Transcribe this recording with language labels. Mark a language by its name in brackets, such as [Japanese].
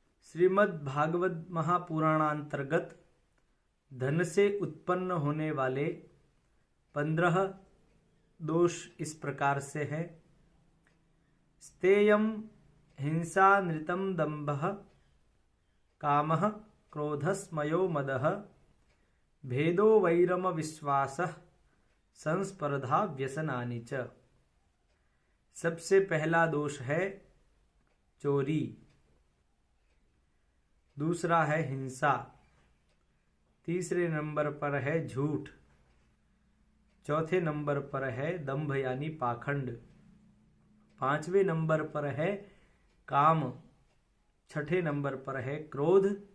[Hindi] श्रीमद् भागवत महापुराणांतर्गत धन से उत्पन्न होने वाले 15 दोष इस प्रकार से है। [Sanskrit] स्तेयं हिंसा नृतं दंभः कामः क्रोधस्मयो मदः भेदो वैरम विश्वासः संस्पर्धा व्यसनानि च। [Hindi] सबसे पहला दोष है चोरी, दूसरा है हिंसा, तीसरे नंबर पर है झूठ, चौथे नंबर पर है दंभ यानी पाखंड, पांचवें नंबर पर है काम, छठे नंबर पर है क्रोध,